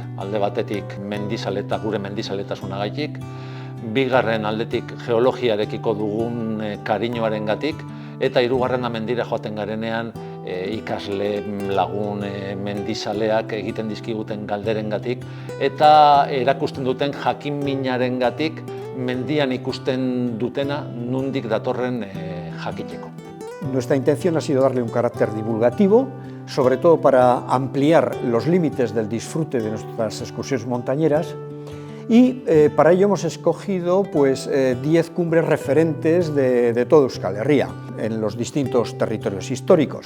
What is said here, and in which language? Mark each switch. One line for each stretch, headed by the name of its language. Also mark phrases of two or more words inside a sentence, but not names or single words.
Basque: Alde batetik gure mendizaletasunagatik, bigarren aldetik geologiarekiko dugun kariñoarengatik, eta 3. mendira joaten garenean ikasle, lagun, mendizaleak egiten dizkiguten galderengatik eta erakusten duten jakinminarengatik mendian ikusten dutena nondik datorren jakiteko.
Spanish: Nuestra intención ha sido darle un carácter divulgativo, sobre todo para ampliar los límites del disfrute de nuestras excursiones montañeras, y para ello hemos escogido 10 cumbres referentes de toda Euskal Herria, en los distintos territorios históricos.